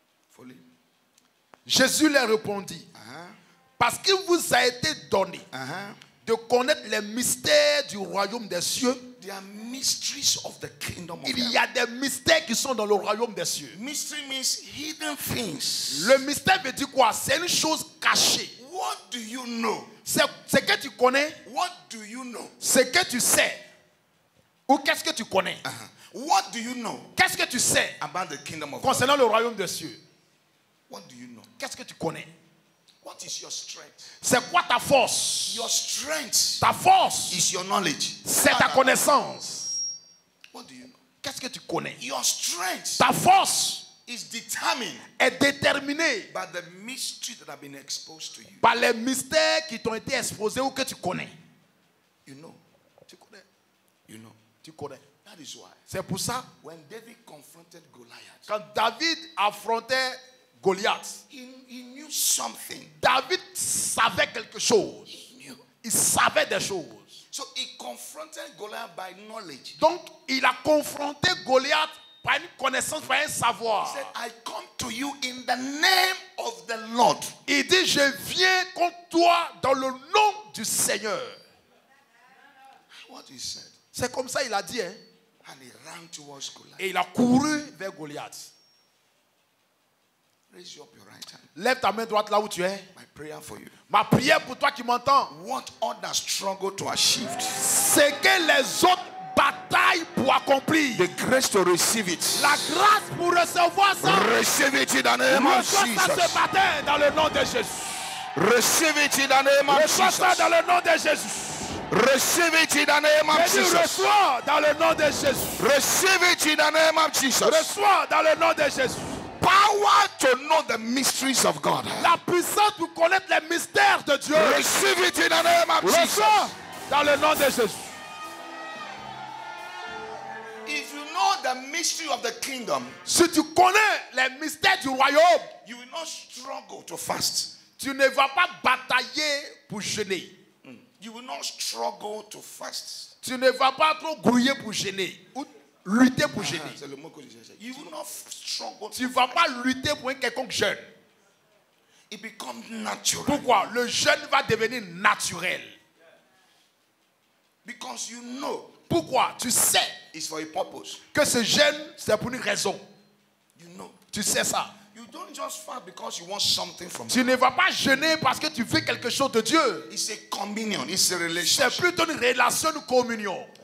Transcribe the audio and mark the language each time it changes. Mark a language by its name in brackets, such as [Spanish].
[English] Follow. [French] Jésus leur répondit, parce qu'il vous a été donné de connaître les mystères du royaume des cieux. [English] There are mysteries of the kingdom of [French] Il [English] heaven. [French] y a des mystères qui sont dans le royaume des cieux. [English] Mystery means hidden things. [French] Le mystère veut dire quoi? C'est une chose cachée. [English] What do you know? [French] C'est ce que tu connais, [English] What do you know? [French] ce que tu sais. Ou qu'est-ce que tu connais? [English] What do you know [French] Qu'est-ce que tu sais [English] about the kingdom of God? [French] concernant le royaume des cieux? [English] What do you know? [French] Qu'est-ce que tu connais? [English] What is your strength? [French] C'est quoi ta force? [English] Your strength [French] Ta force, [English] is your knowledge. [French] c'est ta connaissance. [English] What do you know? [French] Qu'est-ce que tu connais? [English] Your strength [French] Ta force [English] is determined [French] est déterminée [English] by the mysteries that have been exposed to you. [French] par les mystères qui t'ont été exposés ou que tu connais. [English] You know. [French] Tu connais. [English] You know. [French] Tu connais. [English] That is why [French] C'est pour ça, [English] when David confronted Goliath, [French] quand David affrontait Goliath, [English] he knew something. [French] David savait quelque chose. [English] He knew. [French] Il savait des choses. [English] So he confronted Goliath by knowledge. [French] Donc, il a confronté Goliath par une connaissance, par un savoir. [English] He said, I come to you in the name of the Lord. [French] Il dit, je viens contre toi dans le nom du Seigneur. [English] What he said. [French] C'est comme ça il a dit. Hein? [English] And he ran towards Goliath. [French] Et il a couru vers Goliath. [English] Raise you up your right hand. [French] Lève ta main droite là où tu es. [English] My prayer for you. [French] Ma prière pour toi qui m'entends. [English] What others struggle to achieve, [French] C'est que les autres bataillent pour accomplir. [English] the grace to receive it. [French] La grâce pour recevoir ça. [English] Receive it in the name of [French] Reçois ça ce [English] Jesus. [French] matin dans le nom de Jésus. [English] Receive it in the name of [French] Reçois ça [English] Jesus. [French] dans le nom de Jésus. [English] Receive it in the name of [French] Je dis [English] Jesus. [French] reçois dans le nom de Jésus. [English] Receive it in the name of Jesus. [French] Reçois dans le nom de Jésus. [English] Power to know the mysteries of God. [French] La puissance pour connaître les mystères de Dieu. [English] Receive it in the name of [French] Reçois [English] Jesus. [French] dans le nom de Jésus. [English] If you know the mystery of the kingdom, [French] Si tu connais les mystères du royaume, [English] you will not struggle to fast. [French] tu ne vas pas batailler pour jeûner. [English] You will not struggle to fast. [French] Tu ne vas pas trop grouiller pour jeûner ou lutter pour jeûner. C'est le mot que j'ai cherché. [English] You will not struggle. [French] Tu ne vas pas lutter pour un quelconque jeûne. [English] It becomes natural. [French] Pourquoi? Le jeûne va devenir naturel. [English] Because you know [French] Pourquoi? Tu sais [English] it's for a purpose. [French] que ce jeûne, c'est pour une raison. [English] You know. [French] Tu sais ça. [English] You don't just fast because you want something from [French] Tu [English] God. [French] ne vas pas jeûner parce que tu veux quelque chose de Dieu. [English] It's a communion. It's a [French] C'est [English] relationship. [French] plutôt une relation, une communion.